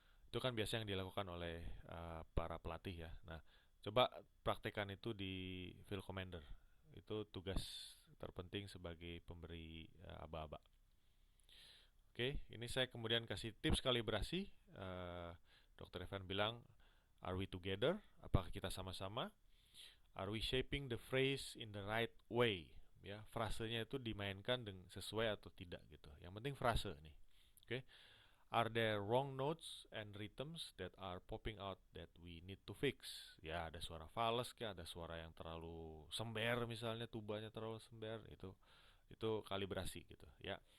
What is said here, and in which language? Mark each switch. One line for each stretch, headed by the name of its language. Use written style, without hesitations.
Indonesian: Itu kan biasa yang dilakukan oleh para pelatih ya. Nah, coba praktekkan itu di field commander. Itu tugas terpenting sebagai pemberi aba-aba. Oke, ini saya kemudian kasih tips kalibrasi. Dr. Evan bilang,
English: are we together?
Indonesian: Apakah kita sama-sama?
English: Are we shaping the phrase in the right way?
Indonesian: Ya, frasenya itu dimainkan dengan sesuai atau tidak gitu. Yang penting frase nih. Oke.
English: Are there wrong notes and rhythms that are popping out that we need to fix?
Indonesian: Ya, ada suara fals kayak ada suara yang terlalu sember misalnya tubanya terlalu sember, itu kalibrasi gitu ya.